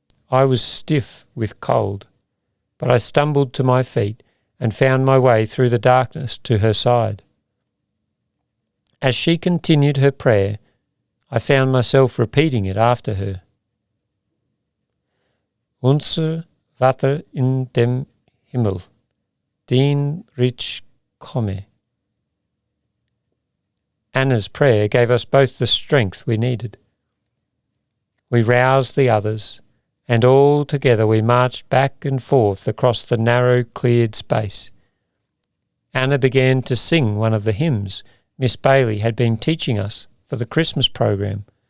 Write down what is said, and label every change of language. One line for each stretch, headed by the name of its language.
English: I was stiff with cold, but I stumbled to my feet and found my way through the darkness to her side. As she continued her prayer, I found myself repeating it after her.
German: Unser Vater in dem Himmel, dein Reich komme.
English: Anna's prayer gave us both the strength we needed. We roused the others, and all together we marched back and forth across the narrow, cleared space. Anna began to sing one of the hymns Miss Bailey had been teaching us for the Christmas program.